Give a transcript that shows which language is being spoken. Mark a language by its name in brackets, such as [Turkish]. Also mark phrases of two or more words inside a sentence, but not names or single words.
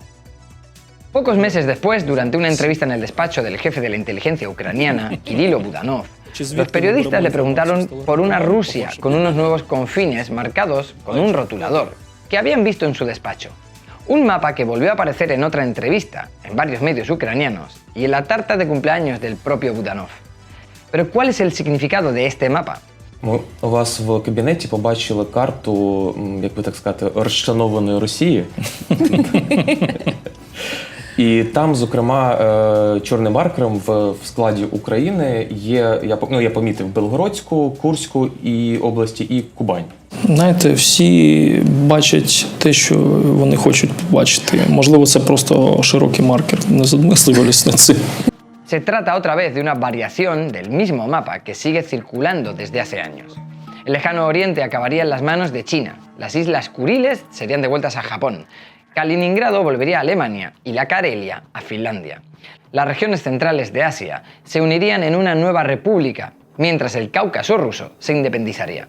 [Spanish] Pocos meses después, durante una entrevista en el despacho del jefe de la inteligencia ucraniana, Kirilo Budanov, los periodistas le preguntaron por una Rusia con unos nuevos confines marcados con un rotulador que habían visto en su despacho. Un mapa que volvió a aparecer en otra entrevista, en varios medios ucranianos y en la tarta de cumpleaños del propio Budanov. Pero ¿cuál es el significado de este mapa? [Ukrainian] Ми у вас в кабінеті побачили карту, як би так сказати, розчленованої Росії. І там, зокрема, чорним маркером в складі України є, я помітив, Белгородську, Курську і області і Кубань. Знаєте, всі бачать те, що вони хочуть побачити. Можливо, це просто широкий маркер. Не задумувались над цим. [Spanish] Se trata otra vez de una variación del mismo mapa que sigue circulando desde hace años. El lejano oriente acabaría en las manos de China, las islas Kuriles serían devueltas a Japón, Kaliningrado volvería a Alemania y la Karelia a Finlandia. Las regiones centrales de Asia se unirían en una nueva república, mientras el Cáucaso ruso se independizaría.